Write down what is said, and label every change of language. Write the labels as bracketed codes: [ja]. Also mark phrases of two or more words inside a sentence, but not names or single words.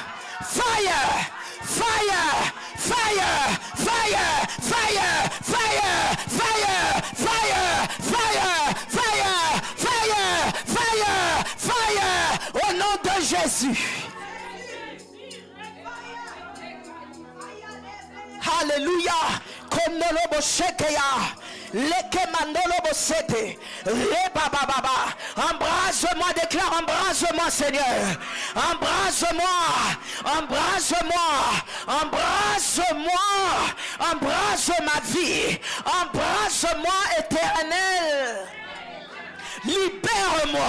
[en] Fire. Fire. Fire, fire, fire, fire, fire, fire, fire, fire, fire, fire, fire, [fr] au nom de Jésus. Alléluia. Kondolobo shekeya. Leke mandolobo sete. Reba baba. Embrasse-moi, déclare embrasse-moi Seigneur. Embrasse-moi. Embrasse-moi. Embrasse-moi. Embrasse ma vie. Embrasse-moi éternel. Libère-moi.